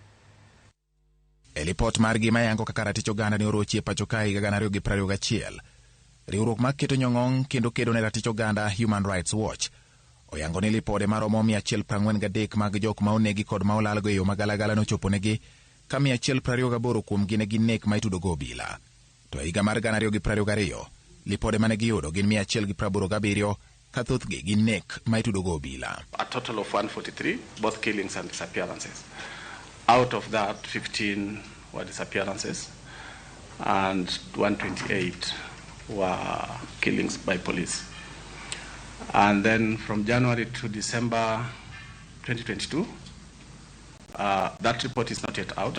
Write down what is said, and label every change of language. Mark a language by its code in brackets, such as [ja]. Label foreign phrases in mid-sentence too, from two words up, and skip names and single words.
[luo] E lipot margi mayango kaka ratich oganda ne orochi e pacho kae higa 2021, riwruok maketo nyong'ong kendo kedo ne ratich oganda Human Rights Watch oyango ni lipode maromo 143 mag jok ma onegi kod ma olalgo e yo magalagala nochoponegi ka 128 kuom gine gi nek ma itudo go obila. To e higa mar 2022, lipode mane giyudo gin 187 ka thothgi gin nek ma itudo go obila. [en] A total of 143, both killings and disappearances. Out of that, 15 were disappearances and 128 were killings by police. And then from January to December 2022, that report is not yet out.